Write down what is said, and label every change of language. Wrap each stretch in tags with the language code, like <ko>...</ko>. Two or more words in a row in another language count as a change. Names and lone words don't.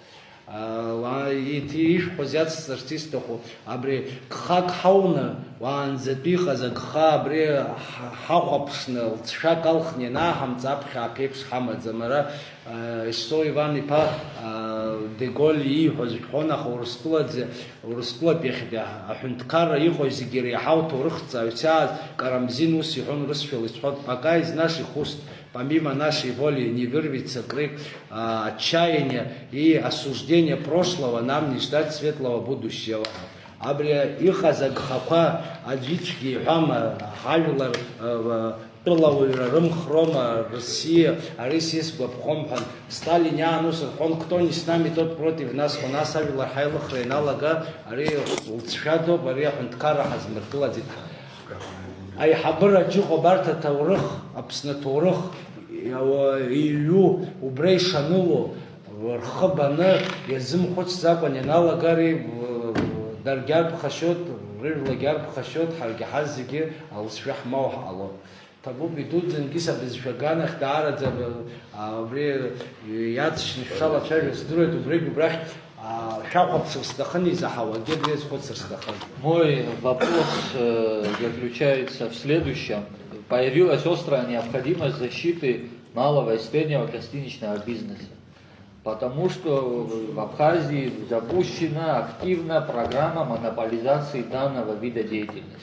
<ab>Ишәҳәоз иацсҵарц исҭаху, абри гхак ҳауны, уаанӡатәи иҟаз агха абри ҳахәаԥшны, лҵшәак алхны ианааҳамҵ, аԥхьа аԥеиԥш ҳамаӡам. Ара Ишсоу Иван-иԥа Деголь ииҳәоз шәҳәон, аха Урыстәылатәи аҳәынҭқарра иҟоу зегьы иреиҳау ҭоурыхҭҵааҩцәа ааз Карамзин ус иҳәон урысшәала исҳәоит:</ab> <ru>пока из наших уст, помимо нашей воли, не вырвется крик отчаяния и осуждения прошлого, нам не ждать светлого будущего.</ru> <ab>Абри иҟаз агхақәа аӡәыцәгьы иҳәам, ҳажәлар тәылауаҩра рымхрома, Россия, ари сизгәаԥхом ҳәан. Сталин иаан ус рҳәон:</ab> <ru>кто не с нами, тот против нас. У нас</ru> <ab>ажәлар ҳаилыхра иналага, ари лҵшәадоуп, ари аҳәынҭқарра ҳазмыргылаӡеит. Аиҳабыраҿ иҟоуп арҭ аҭоурых, Аԥсны аҭоурых иҩу, убра ишаныло, рхы баны иазымхәыцӡакәан ианалага, ари даргьы арԥхашьоит, рыжәлагьы арԥхашьоит, ҳаргьы ҳаз зегьы алҵшәа ҳмоу ҳҟалоит. Ҭабуп идуӡӡангьы абызшәа аганахь даараӡа абри иаҵшьны шәшалацәажәо здыруеит, убригь убрахь шәахәаԥшыр сҭахын, изаҳауагьы абри азхәыцыр сҭахын.</ab> <ru>Мой вопрос заключается в следующем. Появилась острая необходимость защиты малого и среднего гостиничного бизнеса, потому что в Абхазии запущена активная программа монополизации данного вида деятельности.</ru>